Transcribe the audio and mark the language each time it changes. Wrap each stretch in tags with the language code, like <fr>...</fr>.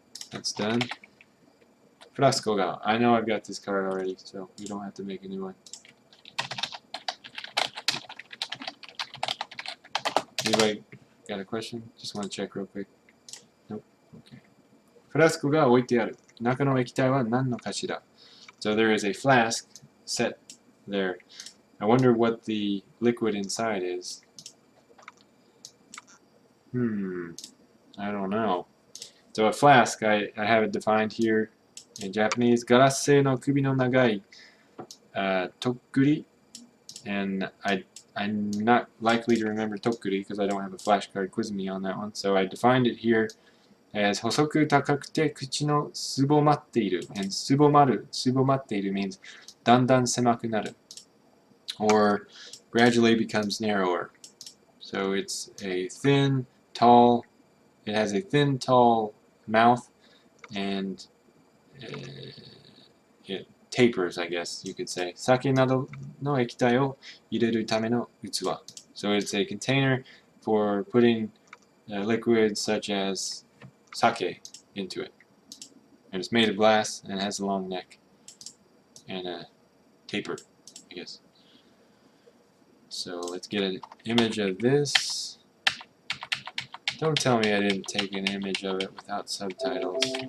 <en>That's done. Frasco ga. I know I've got this card already, so we don't have to make a new one. Anybody got a question? Just want to check real quick. Nope. Okay.</en> <ja>フラスコが置いてある。中の液体は何のかしら?</ja> <en>So there is a flask set there. I wonder what the liquid inside is. I don't know. So a flask, I have it defined here in Japanese.</en> <ja>ガラス製の首の長いとっくり.</ja> <en>And I'm not likely to remember tokkuri because I don't have a flashcard quizzing me on that one. So I defined it here as</en> <ja>細く高くて口のすぼまっている. And すぼまる means だんだん狭くなる.</ja> <en>Or gradually becomes narrower. So it's a thin, tall, it has a thin, tall mouth, and it tapers, I guess you could say.</en> <ja>酒などの液体を入れるための器.</ja> <en>So it's a container for putting liquids such as sake into it. And it's made of glass and has a long neck and a taper, I guess. So let's get an image of this. Don't tell me I didn't take an image of it without subtitles.</en>